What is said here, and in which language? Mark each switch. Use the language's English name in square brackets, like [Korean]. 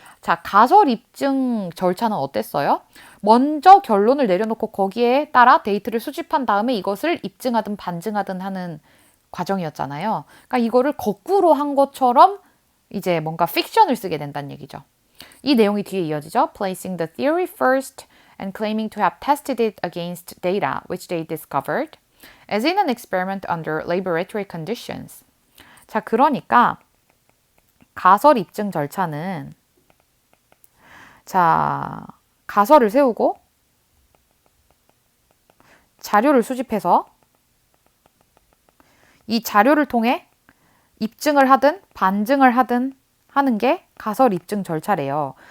[Korean] 자, 가설 입증 절차는 어땠어요? 먼저 결론을 내려놓고 거기에 따라 데이터를 수집한 다음에 이것을 입증하든 반증하든 하는 과정이었잖아요. 그러니까 이거를 거꾸로 한 것처럼 이제 뭔가 픽션을 쓰게 된다는 얘기죠. 이 내용이 뒤에 이어지죠. [English] Placing the theory first and claiming to have tested it against data which they discovered as in an experiment under laboratory conditions. [Korean] 자, 그러니까 가설 입증 절차는 가설을 세우고 자료를 수집해서 이 자료를 통해 입증을 하든 반증을 하든 하는 게 가설 입증 절차래요.